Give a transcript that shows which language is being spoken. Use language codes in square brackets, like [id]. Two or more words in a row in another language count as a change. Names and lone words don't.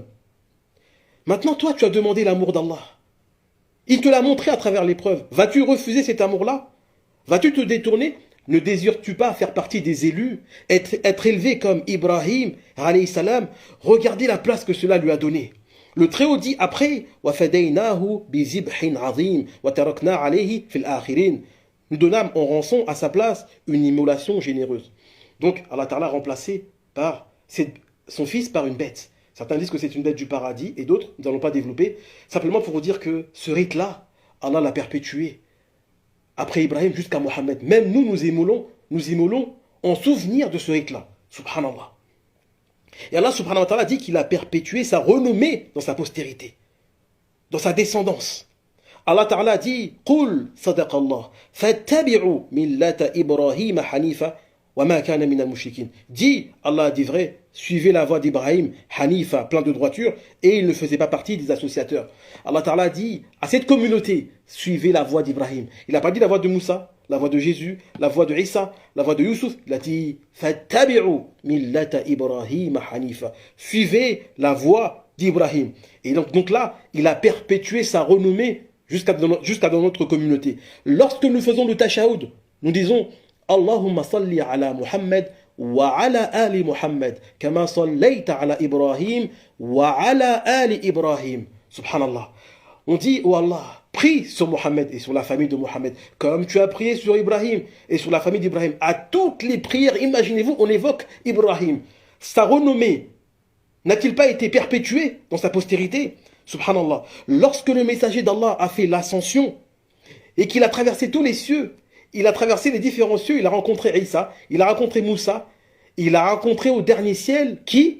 [fr] Maintenant, toi, tu as demandé l'amour d'Allah. Il te l'a montré à travers l'épreuve. Vas-tu refuser cet amour-là? Vas-tu te détourner? Ne désires-tu pas faire partie des élus? Être élevé comme Ibrahim, [ar] عليه السلام? [fr] Regardez la place que cela lui a donnée. Le Très-Haut dit après, [ar] وَفَدَيْنَاهُ بِذِبْحٍ عَظِيمٍ وَتَرَكْنَا عَلَيْهِ فِي الْآخِرِينَ. [fr] Nous donnâmes en rançon à sa place une immolation généreuse. Donc, [ar] الله تعالى [fr] a remplacé son fils par une bête. Certains disent que c'est une bête du paradis et d'autres, nous n'allons pas développer. Simplement pour vous dire que ce rite-là, Allah l'a perpétué. Après Ibrahim jusqu'à Mohammed. Même nous immolons en souvenir de ce rite-là. [ar] سبحان الله. [fr] Et [ar] الله سبحانه وتعالى [fr] dit qu'il a perpétué sa renommée dans sa postérité, dans sa descendance. [ar] الله تعالى dit قل صدق الله فاتبعوا ملة إبراهيم حنيفا وما كان من المشركين. [fr] Dit, Allah a dit vrai, suivez la voie d'Ibrahim, hanifa, plein de droiture, et il ne faisait pas partie des associateurs. [ar] الله تعالى [fr] dit à cette communauté, suivez la voie d'Ibrahim. Il n'a pas dit la voie de Moussa, la voie de Jésus, la voie de Isa, la voie de Youssouf. Il a dit [ar] فاتبعوا ملة إبراهيم حنيفا. [fr] Suivez la voie d'Ibrahim. Et donc là, il a perpétué sa renommée jusqu'à dans notre communauté. Lorsque nous faisons le tashahhud, nous disons [ar] اللهم صل على محمد وعلى آل محمد كما صليت على إبراهيم وعلى آل إبراهيم. سبحان الله. [fr] On dit, oh Allah, prie sur Mohammed et sur la famille de Mohammed, comme tu as prié sur Ibrahim et sur la famille d'Ibrahim. À toutes les prières, imaginez-vous, on évoque Ibrahim. Sa renommée n'a-t-il pas été perpétué dans sa postérité? [ar] سبحان الله. [fr] Lorsque le messager d'Allah a fait l'ascension et qu'il a traversé tous les cieux, il a traversé les différents cieux, il a rencontré Isa, il a rencontré Moussa, il a rencontré au dernier ciel, qui?